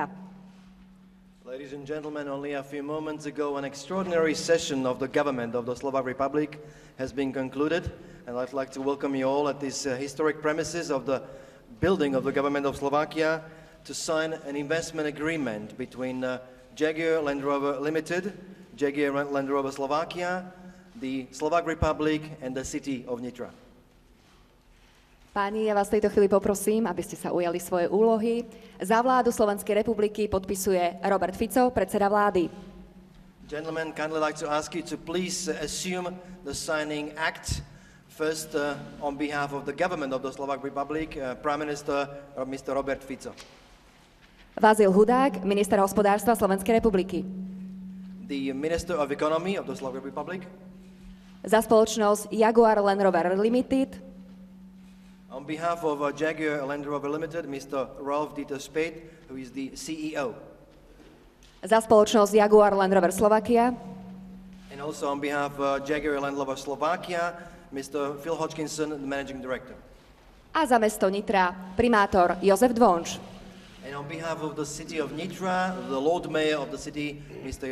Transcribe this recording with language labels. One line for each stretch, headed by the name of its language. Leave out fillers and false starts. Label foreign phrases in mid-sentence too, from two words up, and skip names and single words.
English: Ladies and gentlemen, only a few moments ago, an extraordinary session of the government of the Slovak Republic has been concluded, and I'd like to welcome you all at these historic premises of the building of the government of Slovakia to sign an investment agreement between Jaguar Land Rover Limited, Jaguar Land Rover Slovakia, the Slovak Republic, and the city of Nitra.
Slovak: Páni, ja vás v tejto chvíli poprosím, aby ste sa ujali svoje úlohy. Za vládu Slovenskej republiky podpisuje Robert Fico, predseda vlády.
English: Gentlemen, kindly like to ask you to please assume the signing act. First, on behalf of the government of the Slovak Republic, Prime Minister Mr. Robert Fico.
Slovak: Vázil Hudák, minister hospodárstva Slovenskej republiky.
English: The Minister of Economy of the Slovak Republic.
Slovak: Za spoločnosť Jaguar Land Rover Limited.
English: On behalf of Jaguar Land Rover Limited, Mr. Ralf Dieter Speth, who is the CEO.
Slovak: Za spoločnosť Jaguar Land Rover Slovakia.
English: And also on behalf of Jaguar Land Rover Slovakia, Mr. Phil Hodgkinson, the Managing Director.
Slovak: A za mesto Nitra primátor Jozef Dvonč.
English: And on behalf of the city of Nitra, the Lord Mayor of the city, Mr.